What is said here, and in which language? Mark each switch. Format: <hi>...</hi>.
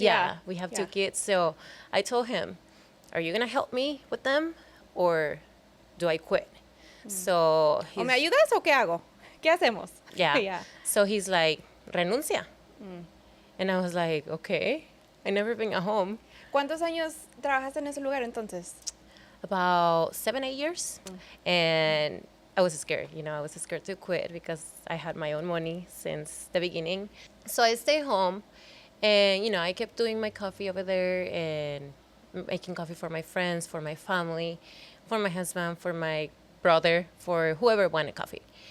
<en>Yeah, we have two kids. So I told him, "Are you gonna help me with them, or do I quit?" So</en> <es>¿O me ayudas o qué hago? ¿Qué hacemos?</es> <en>yeah. So he's like, "Renuncia," and I was like, "Okay." I never been at home.</en> <es>¿Cuántos años trabajaste en ese lugar entonces?</es> <en>About 7-8 years. And I was scared, I was scared to quit because I had my own money since the beginning. So I stayed home and, I kept doing my coffee over there and making coffee for my friends, for my family, for my husband, for my brother, for whoever wanted coffee.</en>